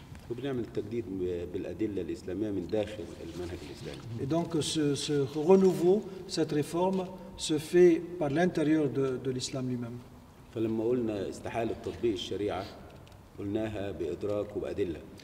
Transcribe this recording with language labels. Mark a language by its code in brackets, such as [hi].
[ar] وبنعمل تجديد بالأدلة الإسلامية من داخل المنهج الإسلامي. [fr] Et donc ce renouveau, cette réforme se fait par l'intérieur de l'islam lui-même. [ar] فلما قلنا استحالة تطبيق الشريعة قلناها بإدراك وبأدلة.